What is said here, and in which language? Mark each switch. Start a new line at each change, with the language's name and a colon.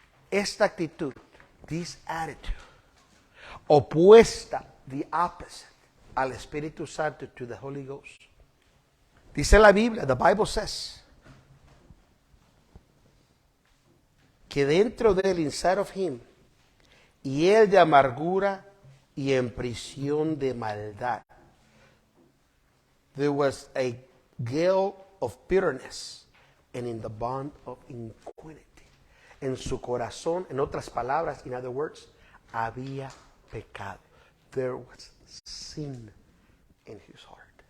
Spanish: Esta actitud,
English: this attitude,
Spanish: opuesta,
English: the opposite,
Spanish: al Espíritu Santo,
English: to the Holy Ghost.
Spanish: Dice la Biblia,
English: the Bible says,
Spanish: que dentro de él,
English: inside of him,
Spanish: y él de amargura y en prisión de maldad.
English: There was a gale of bitterness and in the bond of iniquity.
Spanish: En su corazón, en otras palabras,
English: in other words,
Spanish: había pecado.
English: There was sin in his heart.